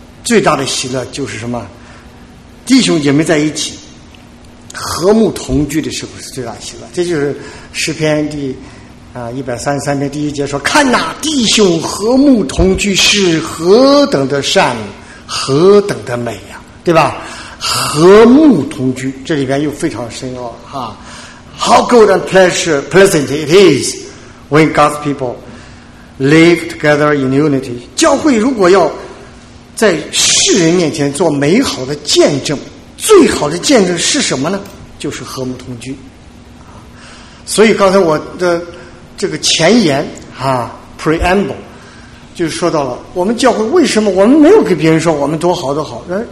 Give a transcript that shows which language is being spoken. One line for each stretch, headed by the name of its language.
Chinese: 最大的喜乐就是什么？弟兄姐妹在一起和睦同居的时候是最大喜乐。这就是诗篇第133篇第1节说，看哪，弟兄和睦同居是何等的善何等的美呀、啊，对吧？和睦同居，这里边又非常深奥了哈。
English: How good and pleasant it is when God's people live together in unity。
Chinese: 教会如果要在世人面前做美好的见证，最好的见证是什么呢？就是和睦同居。所以刚才我的这个前言啊 ，preamble， 就说到了我们教会为什么我们没有给别人说我们多好多好。